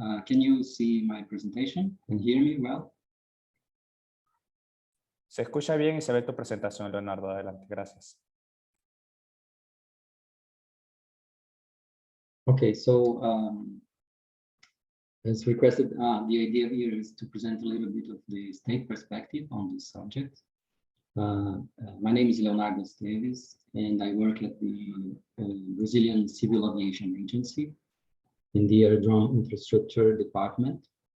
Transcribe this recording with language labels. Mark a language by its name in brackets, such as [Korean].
[English] Can you see my presentation and hear me well? [Spanish] Se escucha bien y se ve tu presentación, Leonardo. Adelante, gracias. [English] Okay, so as requested, the idea here is to present a little bit of the state perspective on this subject. My name is Leonardo Esteves, and I work at the Brazilian Civil Aviation Agency in the Aerodrome Infrastructure Department.